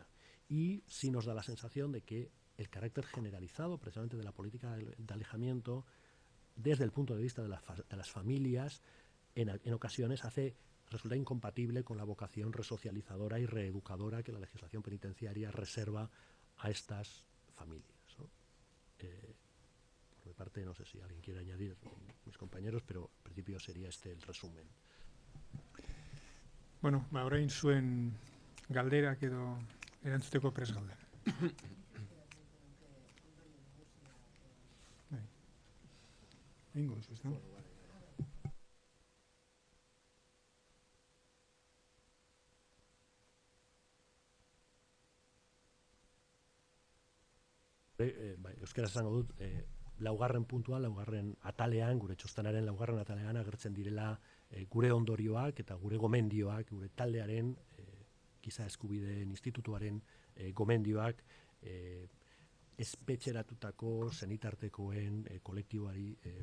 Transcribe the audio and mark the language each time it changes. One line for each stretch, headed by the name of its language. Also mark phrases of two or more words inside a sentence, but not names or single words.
Spanish: Y sí nos da la sensación de que el carácter generalizado precisamente de la política de alejamiento desde el punto de vista de las familias en ocasiones resulta incompatible con la vocación resocializadora y reeducadora que la legislación penitenciaria reserva a estas familias, ¿no? Por mi parte, no sé si alguien quiere añadir, mis compañeros, pero en principio sería este el resumen.
Basque: Bueno, orain zuen galderak edo erantzuteko prest gaude. Egingo duzu, ezta? Euskaraz esango dut, laugarren puntuan, laugarren atalean, gure txostanaren laugarren atalean agertzen direla gure ondorioak eta gure gomendioak, gure taldearen, giza eskubideen institutuaren gomendioak espetxeratutako senitartekoen kolektiboari buruz.